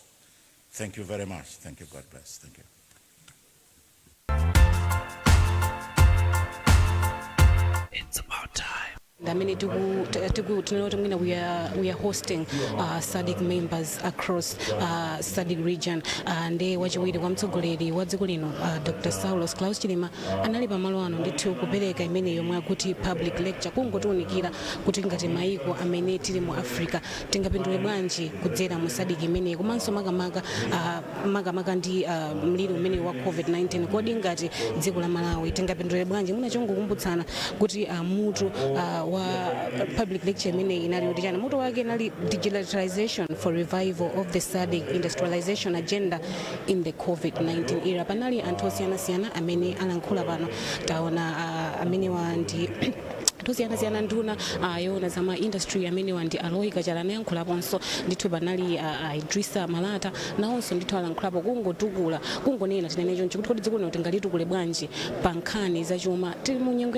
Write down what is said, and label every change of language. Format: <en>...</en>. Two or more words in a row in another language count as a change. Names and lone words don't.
<en>Thank you very much. Thank you. God bless. Thank you. It's about time. I mean, we are hosting Sadc members across Sadc region, and</en> <ny>wachiwiri kwa mtsogoleri wa dziko lino</ny> <en>Dr.</en> <ny>Saulos Klaus Chilima anali pamalo ano ndithu kupereka imene yomwe akuti</ny> <en>public lecture</en> <ny>kungotiunikira kuti ngati maiko amene tili mu Africa tingapindule bwanji kudzera mu Sadc imene komanso makamaka ndi mliri umene wa COVID-19 kodi ngati dziko la Malawi tingapindule bwanji munachongokumbutsana kuti mutu wa</ny> <en>public lecture</en> <ny>imene inali kuti chana mutu wake inali</ny> <en>digitalization for revival of the Sadc industrialization agenda in the COVID-19 era.</en> <ny>Panali anthu osiyanasiyana amene alankhula pano, taona amene wandi tosiyana nduna yona zama industry amene wandi Aloy Kachala nayankhulaponso ndithu panali Idrisa Malata nawonso ndithu alankhulapo kungotukula kungonena tinenecho nchikuti kodi dziko lino tingalitukule bwanji pa nkhani zachuma tili mu nyengo ya</ny>